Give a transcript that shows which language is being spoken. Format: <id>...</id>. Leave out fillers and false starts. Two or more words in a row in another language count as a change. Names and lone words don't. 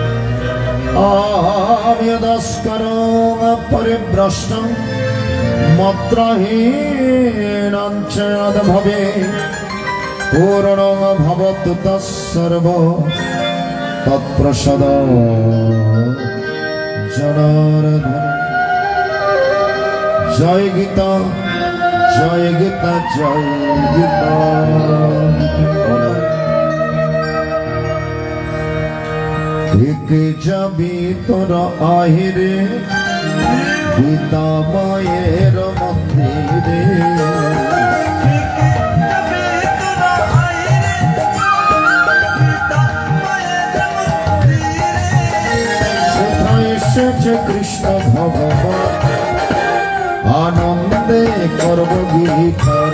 <sa>यदस्करं परिभ्रष्टं मत्रहीनं च यद्भवेत् पूर्णं भवतु तत्सर्वो तत्प्रसादो जनार्दन।</sa> <hi>जय गीता जय गीता जय गीता।</hi> <bn>एक যাবি তোরা আহিরে গীতা মায়ের মন্দিরে সেথায় ভগবান আনন্দে করব গীত</bn>